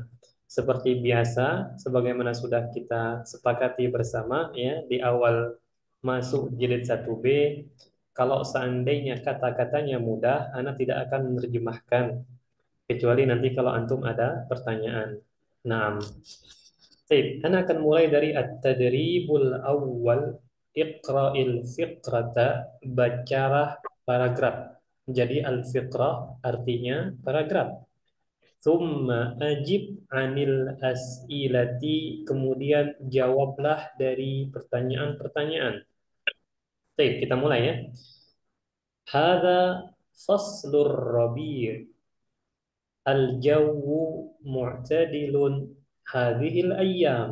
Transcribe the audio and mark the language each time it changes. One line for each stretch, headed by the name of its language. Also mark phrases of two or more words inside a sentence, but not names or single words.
Indonesian: Seperti biasa, sebagaimana sudah kita sepakati bersama ya di awal masuk jilid 1B, kalau seandainya kata-katanya mudah, Ana tidak akan menerjemahkan kecuali nanti kalau antum ada pertanyaan. Nah, baik, Ana akan mulai dari
Arabic: التدريب الأول. اقرأ الفقرة,
Indonesian: bacalah paragraf. Jadi al-fiqrah artinya paragraf.
Arabic: ثم أجب عن الأسئلة,
Indonesian: kemudian jawablah dari pertanyaan-pertanyaan. Baik, kita mulai ya.
Arabic: هذا فصل الربيع'. الجو معتدل هذه الأيام.